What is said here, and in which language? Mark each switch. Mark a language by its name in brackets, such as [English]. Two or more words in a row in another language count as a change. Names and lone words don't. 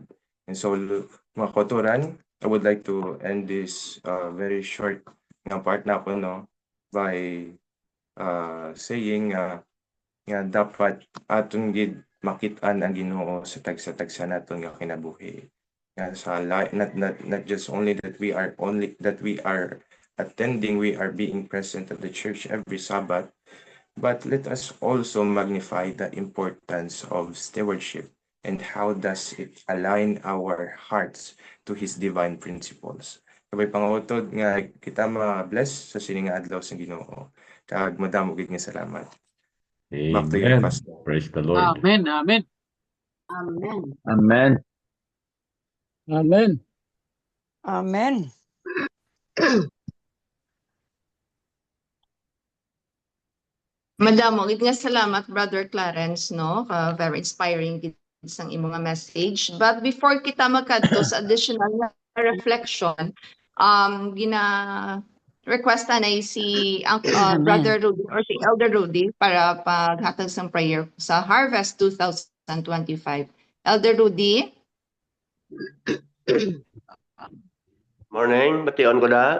[English] And so [Hiligaynon] mga kauturan, [English] I would like to end this very short [Hiligaynon] nga part na ako [English] by saying [Hiligaynon] nga dapat aton gid makit-an ang Ginoo sa tagsa naton nga kinabuhi. Nga sa [English] not just only that we are attending, we are being present at the church every Sabbath, but let us also magnify the importance of stewardship and how does it align our hearts to His divine principles. [Hiligaynon] Kabay pangutod nga kita ma-bless sa sining nga adlaw sa Ginoo. Kag madamo gid nga salamat. [English] Back to you, Amen. Pastor. Praise the Lord. Amen. Amen. Amen. Amen. Amen. Amen. [Hiligaynon] Madamo, gid nga salamat Brother Clarence [English] very inspiring [Hiligaynon] gid sang imong nga message. [English] But before [Hiligaynon] kita magkadto sa additional na reflection, requesta na si Brother Rudy or si Elder Rudy para paghatag sang prayer sa Harvest 2025. Elder Rudy? Morning, bation ko na.